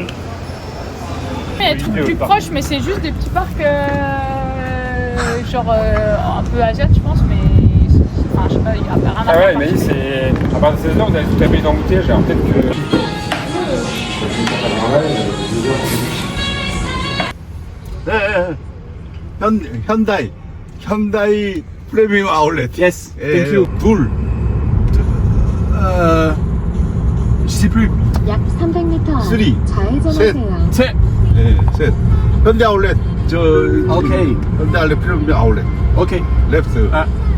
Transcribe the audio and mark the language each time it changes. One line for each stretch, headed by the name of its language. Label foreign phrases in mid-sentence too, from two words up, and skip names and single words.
French: Il y a des trucs plus proches, mais c'est juste des petits parcs genre un peu asiates, je pense, mais enfin, je sais pas, il y a rien à Ah faire. ouais, mais c'est. À partir de 16 ans, vous allez tout taper d'embouteillage, alors peut-être que.
Korean: Hyundai 프리미엄 아울렛.
English: Yes, thank you.
Korean: 둘.
French: Je sais plus.
Korean: 약 300m 쓰리. 좌회전하세요. 셋. 네, 셋. 현대 아울렛. 오케이. 현대 아울렛 프리미엄 아울렛.
English: Ok.
Korean: 레프트. Ah.